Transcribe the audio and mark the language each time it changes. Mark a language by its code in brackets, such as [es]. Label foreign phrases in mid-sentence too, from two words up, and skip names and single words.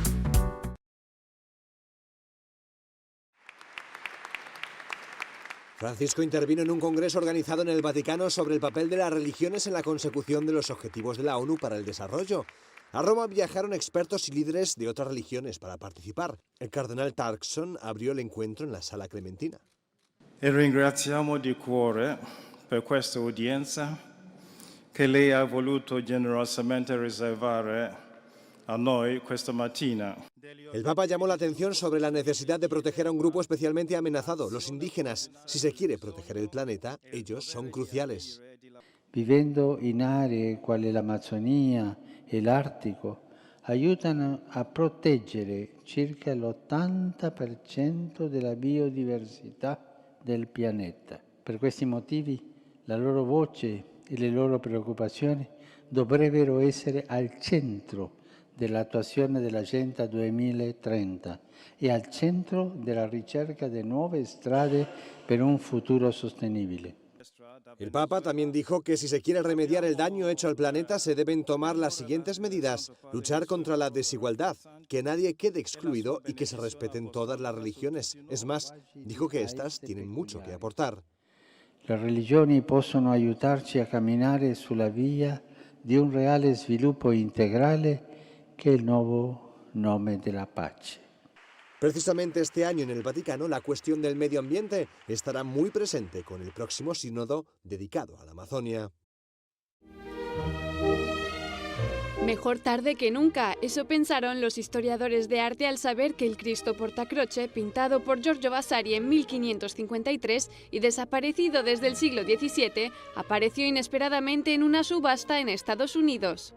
[es] Francisco intervino en un congreso organizado en el Vaticano sobre el papel de las religiones en la consecución de los objetivos de la ONU para el desarrollo. A Roma viajaron expertos y líderes de otras religiones para participar. El cardenal Turkson abrió el encuentro en la Sala Clementina. [it] E ringraziamo di cuore per questa udienza che lei ha voluto generosamente riservare a noi questa mattina. [es] El Papa llamó la atención sobre la necesidad de proteger a un grupo especialmente amenazado, los indígenas. Si se quiere proteger el planeta, ellos son cruciales. [it] Vivendo in aree quali l'Amazzonia e l'Artico, aiutano a proteggere circa l'80% della biodiversità del pianeta. Per questi motivi la loro voce e le loro preoccupazioni dovrebbero essere al centro dell'attuazione dell'Agenda 2030 e al centro della ricerca di nuove strade per un futuro sostenibile. [es] El Papa también dijo que si se quiere remediar el daño hecho al planeta se deben tomar las siguientes medidas: luchar contra la desigualdad, que nadie quede excluido y que se respeten todas las religiones. Es más, dijo que estas tienen mucho que aportar. [it] Le religioni possono aiutarci a camminare sulla via di un reale sviluppo integrale che è il nuovo nome della pace. [es] Precisamente este año en el Vaticano la cuestión del medio ambiente estará muy presente con el próximo sínodo dedicado a la Amazonia. Mejor tarde que nunca, eso pensaron los historiadores de arte al saber que el Cristo Portacroce, pintado por Giorgio Vasari en 1553 y desaparecido desde el siglo XVII, apareció inesperadamente en una subasta en Estados Unidos.